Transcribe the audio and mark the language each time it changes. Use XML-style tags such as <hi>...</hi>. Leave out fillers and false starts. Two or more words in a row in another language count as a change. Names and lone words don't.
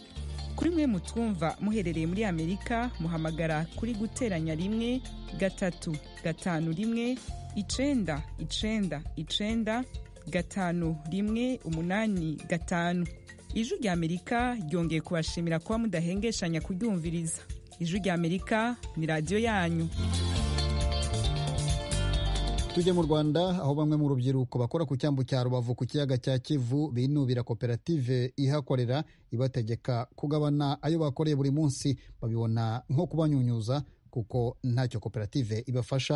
<rw>Kuri mwe mutwumva muherereye muri Amerika, muhamagara kuri guteranya 1 3 5 1 9 9 9 5 1 8 5. Ijwi ry'Amerika ryongeye kubashimira kuba mudahengeshanya kuryumviriza. Ijwi ry'Amerika ni radio yanyu. Tujye mu Rwanda, aho bamwe mu rubyiruko bakora ku cyambu cya Rubavu ku kiyaga cya Kivu binubira koperative ihakorera ibategeka kugabana ayo bakoreye buri munsi. Babibona nko kubanyunyuza kuko ntacyo koperative ibafasha.</rw>